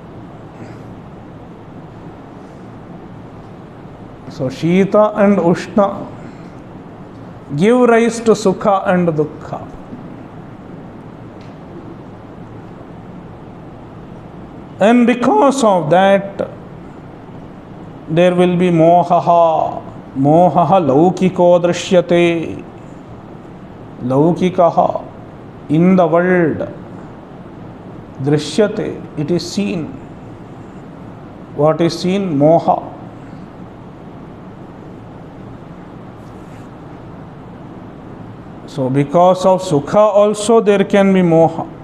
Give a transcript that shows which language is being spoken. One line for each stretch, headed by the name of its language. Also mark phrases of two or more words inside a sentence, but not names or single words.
English: So Shita and Ushna give rise to Sukha and Dukkha. And because of that, there will be mohaha.
Sanskrit: मोहः लौकिको दृश्यते. Laukikaha,
English: in the world. Drishyate, it is seen. What is seen? Moha. So because of Sukha also there can be moha.